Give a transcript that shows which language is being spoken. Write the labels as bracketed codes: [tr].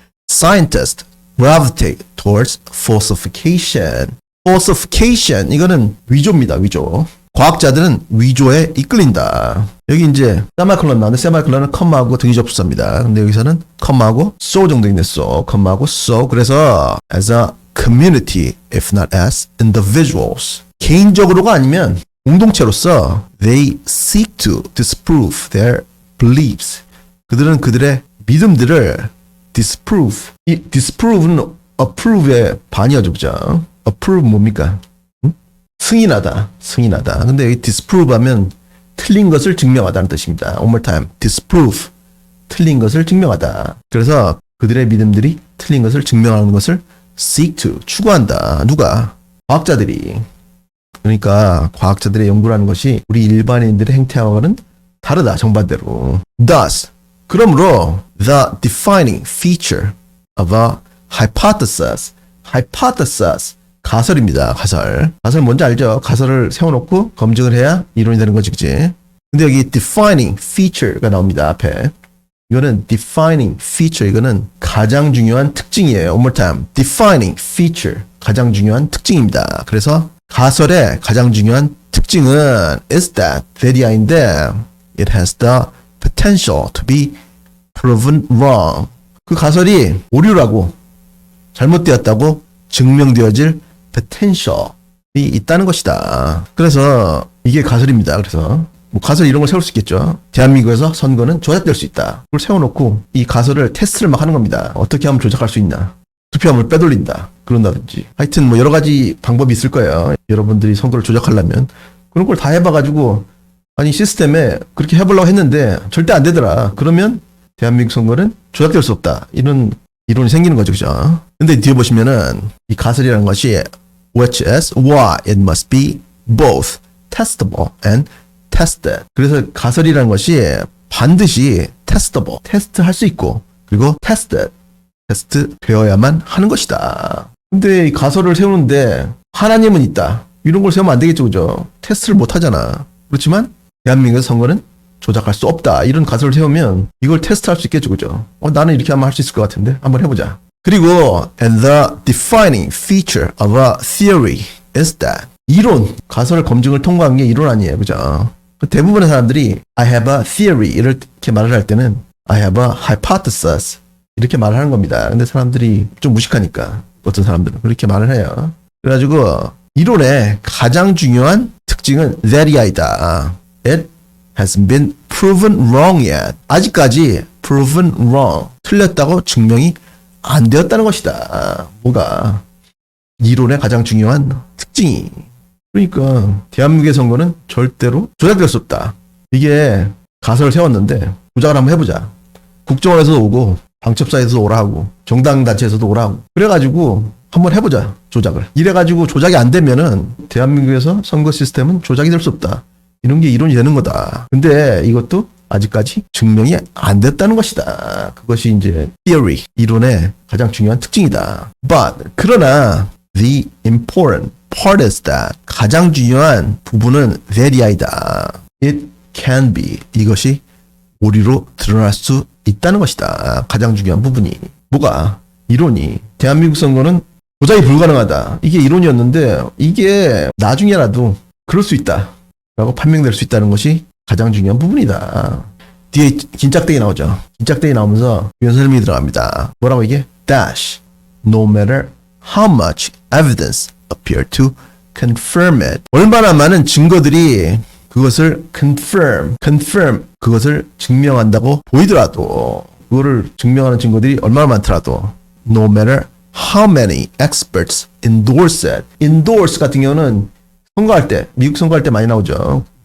[en] Scientists gravitate towards falsification. [ko] falsification 이거는 위조입니다. 위조. 과학자들은 위조에 이끌린다. 여기 이제 세마콜론 나오는데 세마콜론은 컴마하고 등위 접수사입니다. 근데 여기서는 컴마하고 so 정도 있네. [en] so 컴마하고 so. 그래서 as a community if not as individuals [ko] 개인적으로가 아니면 공동체로서 [en] they seek to disprove their beliefs. [ko] 그들은 그들의 믿음들을 disprove. 이 disprove는 approve의 반이어죠, 그죠? approve 뭡니까? 승인하다, 승인하다. 근데 여기 disprove 하면 틀린 것을 증명하다는 뜻입니다. [en] One more time. disprove. [ko] 틀린 것을 증명하다. 그래서 그들의 믿음들이 틀린 것을 증명하는 것을 seek to. 추구한다. 누가? 과학자들이. 그러니까 과학자들의 연구라는 것이 우리 일반인들의 행태와는 다르다. 정반대로. Thus. [en] 그러므로 the defining feature of a hypothesis. [ko] hypothesis. 가설입니다. 가설. 가설 뭔지 알죠? 가설을 세워놓고 검증을 해야 이론이 되는 거지, 그치? 근데 여기 defining feature가 나옵니다. 앞에. 이거는 defining feature. 이거는 가장 중요한 특징이에요. [en] One more time. defining feature. [ko] 가장 중요한 특징입니다. 그래서 가설의 가장 중요한 특징은 [en] is that [ko] 이인데 [en] it has the potential to be proven wrong. [ko] 그 가설이 오류라고 잘못되었다고 증명되어질 potential이 있다는 것이다. 그래서 이게 가설입니다. 그래서 뭐 가설 이런 걸 세울 수 있겠죠. 대한민국에서 선거는 조작될 수 있다. 그걸 세워놓고 이 가설을 테스트를 막 하는 겁니다. 어떻게 하면 조작할 수 있나. 투표함을 빼돌린다. 그런다든지. 하여튼 뭐 여러 가지 방법이 있을 거예요. 여러분들이 선거를 조작하려면. 그런 걸 다 해봐가지고 아니 시스템에 그렇게 해보려고 했는데 절대 안 되더라. 그러면 대한민국 선거는 조작될 수 없다. 이런 이론이 생기는 거죠. 그죠? 근데 뒤에 보시면은 이 가설이라는 것이 [en] which is why it must be both testable and tested. [ko] 그래서 가설이라는 것이 반드시 testable, 테스트할 수 있고 그리고 tested, 테스트 되어야만 하는 것이다. 근데 이 가설을 세우는데 하나님은 있다. 이런 걸 세우면 안 되겠죠. 그죠? 테스트를 못 하잖아. 그렇지만 대한민국 선거는 조작할 수 없다. 이런 가설을 세우면 이걸 테스트할 수 있겠죠. 그죠? 나는 이렇게 하면 할 수 있을 것 같은데 한번 해보자. [en] 그리고 and the defining feature of a theory is that [ko] 이론, 가설 검증을 통과한 게 이론 아니에요. 그죠? 대부분의 사람들이 [en] I have a theory [ko] 이렇게 말을 할 때는 [en] I have a hypothesis [ko] 이렇게 말을 하는 겁니다. 근데 사람들이 좀 무식하니까 어떤 사람들은 그렇게 말을 해요. 그래가지고 이론의 가장 중요한 특징은 that이다. [en] It hasn't been proven wrong yet. [ko] 아직까지 [en] proven wrong. [ko] 틀렸다고 증명이 안 되었다는 것이다. 뭐가? 이론의 가장 중요한 특징이. 그러니까 대한민국의 선거는 절대로 조작될 수 없다. 이게 가설을 세웠는데 조작을 한번 해보자. 국정원에서도 오고 방첩사에서도 오라 하고 정당 단체에서도 오라 하고 그래가지고 한번 해보자. 조작을. 이래가지고 조작이 안 되면은 대한민국에서 선거 시스템은 조작이 될 수 없다. 이런 게 이론이 되는 거다. 근데 이것도 아직까지 증명이 안 됐다는 것이다. 그것이 이제 theory, 이론의 가장 중요한 특징이다. [en] But [ko] 그러나 [en] the important part is that [ko] 가장 중요한 부분은 [en] that이다. It can be [ko] 이것이 오류로 드러날 수 있다는 것이다. 가장 중요한 부분이 뭐가? 이론이 대한민국 선거는 조작이 불가능하다. 이게 이론이었는데 이게 나중에라도 그럴 수 있다. 라고 판명될 수 있다는 것이 가장 중요한 부분이다. 뒤에 긴짝대기 나오죠. 긴짝대기 나오면서 연설문이 들어갑니다. 뭐라고 이게? Dash. [en] No matter how much evidence appear to confirm it. [ko] 얼마나 많은 증거들이 그것을 confirm, 그것을 증명한다고 보이더라도 그거를 증명하는 증거들이 얼마나 많더라도 [en] no matter how many experts endorse it. [ko] endorse 같은 경우는 선거할 때, 미국 선거할 때 많이 나오죠.